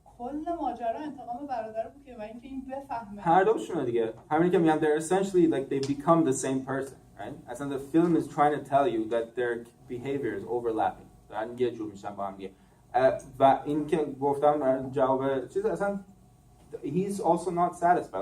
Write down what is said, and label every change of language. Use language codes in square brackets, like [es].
[fa] کل ماجرا انتقام برادر بود که و اینکه این بفهمه هر دوشونه دیگه. همین که میگم [en] they're essentially like they become the same person, right? As in the film is trying to tell you that their behavior is overlapping. [fa] دارن یه جور میشن با هم دیگه. و این که گفتم جواب چیز اصلا [en] he's also not satisfied.